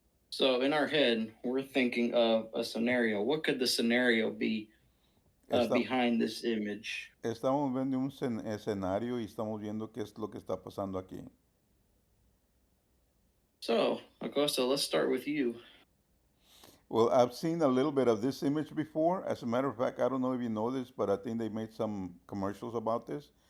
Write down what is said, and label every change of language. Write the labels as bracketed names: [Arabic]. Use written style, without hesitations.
[English] So in our head, we're thinking of a scenario. What could the scenario be [Spanish] Esta- [English] behind this image? [Spanish] Estamos viendo un escenario y estamos viendo qué es lo que está pasando aquí. [English] So, Acosta, let's start with you. Well, I've seen a little bit of this image before. As a matter of fact, I don't know if you know this, but I think they made some commercials about this.